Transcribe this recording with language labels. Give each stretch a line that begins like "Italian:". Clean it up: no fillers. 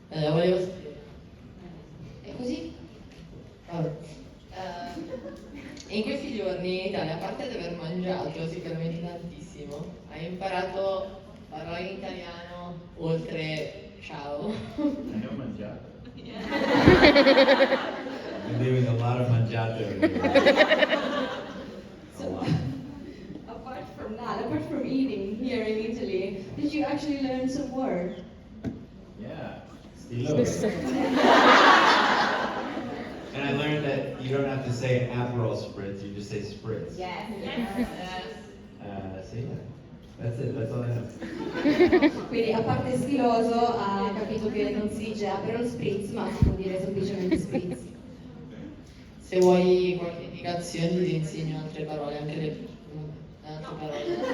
Italian: Volevo sapere. È così? Vabbè. In questi giorni in Italia, a parte di aver mangiato sicuramente tantissimo, hai imparato parole in italiano oltre ciao.
English: I know mangiato. I'm leaving a lot of mangiato in here. A lot. Apart from eating here in Italy, did you actually learn some words? Yeah, stilo. And I learned that you don't have to say Aperol spritz, you just say spritz. Yes. So yeah, that's it, that's all I have.
Italian: Quindi a parte stiloso ha capito che non si dice Aperol Spritz, ma si può dire semplicemente Spritz. Se vuoi qualche indicazione ti insegno altre parole, anche le altre parole.